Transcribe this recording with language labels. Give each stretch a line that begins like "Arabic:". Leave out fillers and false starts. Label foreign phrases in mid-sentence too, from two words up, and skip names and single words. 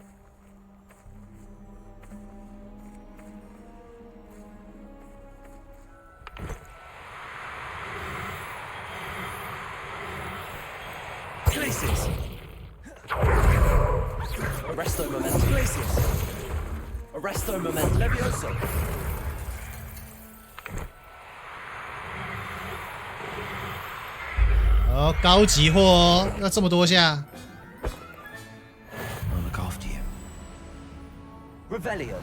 English: Glaciers. Arresto momentum. Glaciers. Arresto momentum. Levioso.
Chinese: 哦，高级货哦，要这么多下。
English: I'll look after you. Revelio.